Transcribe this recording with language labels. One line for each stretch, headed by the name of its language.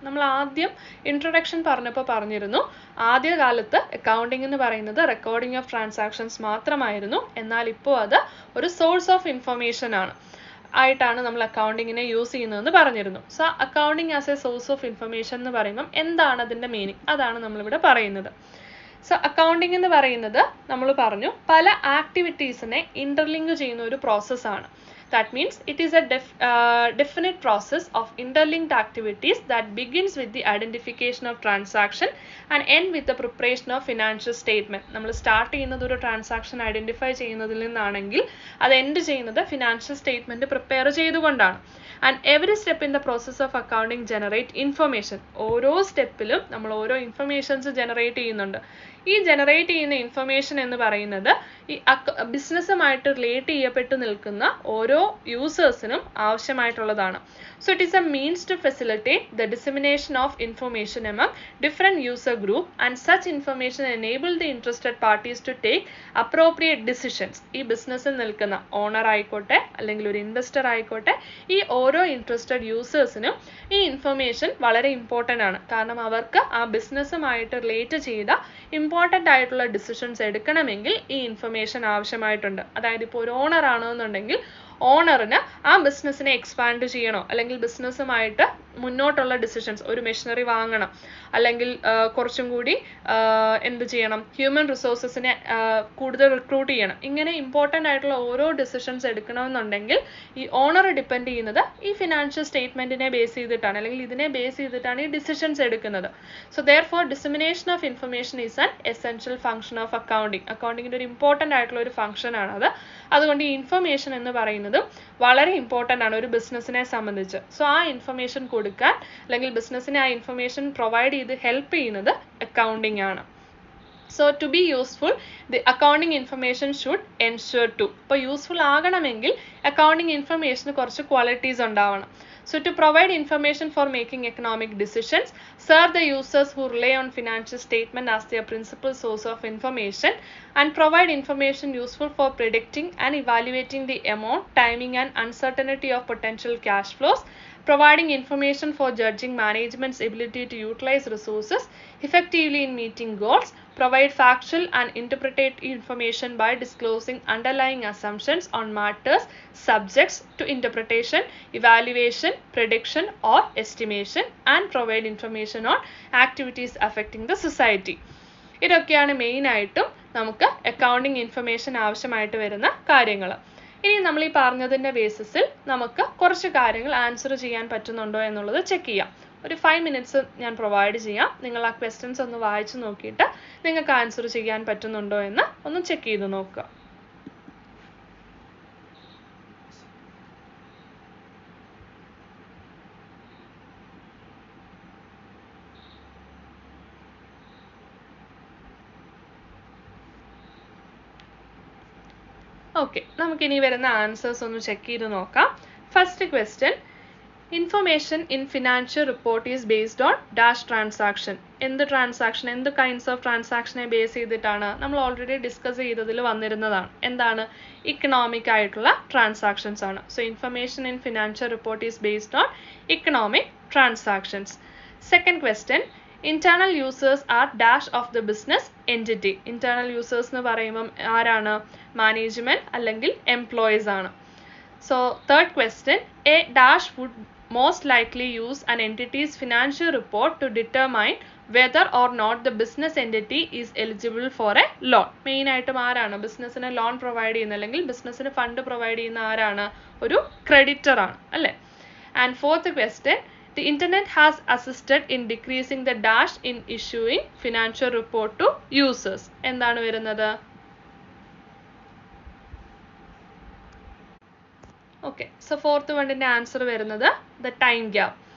Malayalam: നമ്മൾ ആദ്യം ഇൻട്രൊഡക്ഷൻ പറഞ്ഞപ്പോൾ പറഞ്ഞിരുന്നു, ആദ്യകാലത്ത് അക്കൗണ്ടിങ് എന്ന് പറയുന്നത് റെക്കോർഡിംഗ് ഓഫ് ട്രാൻസാക്ഷൻസ് മാത്രമായിരുന്നു, എന്നാൽ ഇപ്പോൾ അത് ഒരു സോഴ്സ് ഓഫ് ഇൻഫർമേഷൻ ആയിട്ടാണ് നമ്മൾ അക്കൗണ്ടിങ്ങിനെ യൂസ് ചെയ്യുന്നതെന്ന് പറഞ്ഞിരുന്നു. So accounting as A source of information എന്ന് പറയുമ്പം എന്താണ് അതിൻ്റെ മീനിങ്, അതാണ് നമ്മളിവിടെ പറയുന്നത്. സോ അക്കൗണ്ടിങ് എന്ന് പറയുന്നത് നമ്മൾ പറഞ്ഞു പല ആക്ടിവിറ്റീസിനെ ഇന്റർലിങ്ക് ചെയ്യുന്ന ഒരു പ്രോസസ്സാണ്.
English: That means it is a definite process of interlinked activities that begins with the identification of transaction and end with the preparation of financial statement.
Malayalam: നമ്മൾ സ്റ്റാർട്ട് ചെയ്യുന്നത് ഒരു ട്രാൻസാക്ഷൻ ഐഡന്റിഫൈ ചെയ്യുന്നതിൽ നിന്നാണെങ്കിൽ അത് എൻഡ് ചെയ്യുന്നത് ഫിനാൻഷ്യൽ സ്റ്റേറ്റ്മെന്റ് പ്രിപ്പയർ ചെയ്തുകൊണ്ടാണ്.
English: And every step in the process of accounting generate information.
Malayalam: ഓരോ സ്റ്റെപ്പിലും നമ്മൾ ഓരോ ഇൻഫർമേഷൻസ് ജനറേറ്റ് ചെയ്യുന്നുണ്ട്. ഈ ജനറേറ്റ് ചെയ്യുന്ന ഇൻഫർമേഷൻ എന്ന് പറയുന്നത് ഈ ബിസിനസ്സുമായിട്ട് റിലേറ്റ് ചെയ്യപ്പെട്ട് നിൽക്കുന്ന ഓരോ യൂസേഴ്സിനും ആവശ്യമായിട്ടുള്ളതാണ്.
English: So it is a means to facilitate the dissemination of information among different user group, and such information enable the interested parties to take appropriate decisions.
Malayalam: ഈ ബിസിനസ്സിൽ നിൽക്കുന്ന ഓണർ ആയിക്കോട്ടെ അല്ലെങ്കിൽ ഒരു ഇൻവെസ്റ്റർ ആയിക്കോട്ടെ, ഈ ഓരോ ഇൻട്രസ്റ്റഡ് യൂസേഴ്സിനും ഈ ഇൻഫർമേഷൻ വളരെ ഇമ്പോർട്ടൻ്റ് ആണ്. കാരണം അവർക്ക് ആ ബിസിനസ്സുമായിട്ട് റിലേറ്റ് ചെയ്ത ഇമ്പോർട്ടൻ്റ് ആയിട്ടുള്ള ഡിസിഷൻസ് എടുക്കണമെങ്കിൽ ഈ ഇൻഫർമേഷൻ ആവശ്യമായിട്ടുണ്ട്. അതായത് ഇപ്പോൾ ഒരു ഓണർ ആണെന്നുണ്ടെങ്കിൽ ഓണറിന് ആ ബിസിനസ്സിനെ എക്സ്പാൻഡ് ചെയ്യണോ അല്ലെങ്കിൽ ബിസിനസ്സുമായിട്ട് മുന്നോട്ടുള്ള ഡിസിഷൻസ്, ഒരു മെഷീനറി വാങ്ങണം അല്ലെങ്കിൽ കുറച്ചും കൂടി എന്ത് ചെയ്യണം, ഹ്യൂമൻ റിസോഴ്സസിനെ കൂടുതൽ റിക്രൂട്ട് ചെയ്യണം, ഇങ്ങനെ ഇമ്പോർട്ടൻ്റ് ആയിട്ടുള്ള ഓരോ ഡിസിഷൻസ് എടുക്കണമെന്നുണ്ടെങ്കിൽ ഈ ഓണർ ഡിപ്പെൻഡ് ചെയ്യുന്നത് ഈ ഫിനാൻഷ്യൽ സ്റ്റേറ്റ്മെൻറ്റിനെ ബേസ് ചെയ്തിട്ടാണ്, അല്ലെങ്കിൽ ഇതിനെ ബേസ് ചെയ്തിട്ടാണ് ഈ ഡിസിഷൻസ് എടുക്കുന്നത്.
English: So therefore dissemination of information is an essential function of accounting.
Malayalam: അക്കൗണ്ടിങ്ങിൻ്റെ ഒരു ഇമ്പോർട്ടൻ്റ് ആയിട്ടുള്ള ഒരു ഫംഗ്ഷൻ ആണത്. അതുകൊണ്ട് ഈ ഇൻഫർമേഷൻ എന്ന് പറയുന്നത് വളരെ ഇമ്പോർട്ടൻ്റ് ആണ് ഒരു ബിസിനസ്സിനെ സംബന്ധിച്ച്. സോ ആ ഇൻഫർമേഷൻ കൊടുക്കാൻ അല്ലെങ്കിൽ ബിസിനസ്സിനെ ആ ഇൻഫർമേഷൻ പ്രൊവൈഡ് ചെയ്ത് ഹെൽപ്പ് ചെയ്യുന്നത് അക്കൗണ്ടിങ് ആണ്.
English: So to be useful, the accounting information should ensure to.
Malayalam: അപ്പോൾ യൂസ്ഫുൾ ആകണമെങ്കിൽ അക്കൗണ്ടിങ് ഇൻഫർമേഷന് കുറച്ച് ക്വാളിറ്റീസ് ഉണ്ടാവണം.
English: So to provide information for making economic decisions, serve the users who rely on financial statement as their principal source of information, and provide information useful for predicting and evaluating the amount, timing and uncertainty of potential cash flows, providing information for judging management's ability to utilize resources effectively in meeting goals, provide factual and interpretive information by disclosing underlying assumptions on matters subjects to interpretation, evaluation, prediction or estimation, and provide information on activities affecting the society.
Malayalam: ഇതൊക്കെയാണ് മെയിനായിട്ടും നമുക്ക് accounting information ആവശ്യമായിട്ട് വരുന്ന കാര്യങ്ങൾ. ഇനി നമ്മൾ ഈ പറഞ്ഞതിൻ്റെ ബേസിസിൽ നമുക്ക് കുറച്ച് കാര്യങ്ങൾ ആൻസർ ചെയ്യാൻ പറ്റുന്നുണ്ടോ എന്നുള്ളത് ചെക്ക് ചെയ്യാം. ഒരു 5 minutes ഞാൻ പ്രൊവൈഡ് ചെയ്യാം. നിങ്ങൾ ആ ക്വസ്റ്റ്യൻസ് ഒന്ന് വായിച്ചു നോക്കിയിട്ട് നിങ്ങൾക്ക് ആൻസർ ചെയ്യാൻ പറ്റുന്നുണ്ടോ എന്ന് ഒന്ന് ചെക്ക് ചെയ്ത് നോക്കുക.
English: okay,
Malayalam: നമുക്കിനി വരുന്ന ആൻസേഴ്സ് ഒന്ന് ചെക്ക് ചെയ്ത് നോക്കാം.
English: First question, information in financial report is based on dash transaction.
Malayalam: എന്ത് ട്രാൻസാക്ഷൻ, എന്ത് കൈൻഡ്സ് ഓഫ് ട്രാൻസാക്ഷനെ ബേസ് ചെയ്തിട്ടാണ്? നമ്മൾ ഓൾറെഡി ഡിസ്കസ് ചെയ്തതിൽ വന്നിരുന്നതാണ്. എന്താണ്? ഇക്കണോമിക് ആയിട്ടുള്ള ട്രാൻസാക്ഷൻസ് ആണ്.
English: So information in financial report is based on economic transactions. Second question, internal users are dash of the business entity.
Malayalam: internal users എന്ന് പറയുമ്പം ആരാണ്? മാനേജ്മെന്റ് അല്ലെങ്കിൽ എംപ്ലോയീസ് ആണ്.
English: So third question, a dash would most likely use an entity's financial report to determine whether or not the business entity is eligible for a loan.
Malayalam: Main ആയിട്ടും ആരാണ് ബിസിനസ്സിന് loan provide ചെയ്യുന്നത് അല്ലെങ്കിൽ ബിസിനസ്സിന് fund provide ചെയ്യുന്ന ആരാണ്? ഒരു creditor ആണ് അല്ലേ?
English: And fourth question, the internet has assisted in decreasing the dash in issuing financial report to users.
Malayalam: എന്താണ് വരുന്നത്?
English: Okay, so fourth one
Malayalam: ന്റെ ആൻസർ വരുന്നത്
English: the time gap.